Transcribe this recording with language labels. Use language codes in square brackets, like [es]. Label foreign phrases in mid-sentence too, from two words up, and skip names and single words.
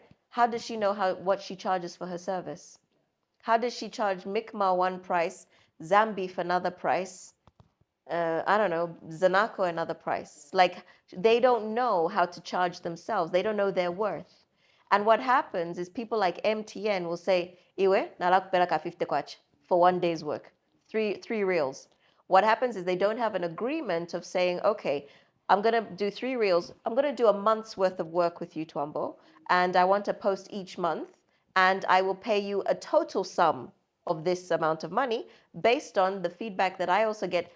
[en] How does she know what she charges for her service? How does she charge Micma one price, Zambi for another price, I don't know, Zanako another price? Like, they don't know how to charge themselves. They don't know their worth. And what happens is people like MTN will say, [bem] Iwe, nalakupeleka 50 kwacha [en] for 1 day's work, three reels. What happens is they don't have an agreement of saying, okay, I'm going to do 3 reels. I'm going to do a month's worth of work with you, Twambo, and I want to post each month, and I will pay you a total sum of this amount of money based on the feedback that I also get.